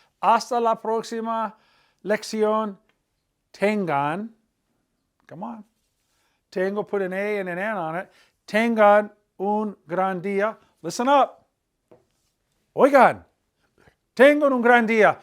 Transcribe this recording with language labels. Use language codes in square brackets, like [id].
[es] Hasta la próxima lección. [en] Tengan. Come on. Tengo, put an A and an N on it. [es] Tengan un gran día. [en] Listen up. [es] Oigan. Tengo un gran día.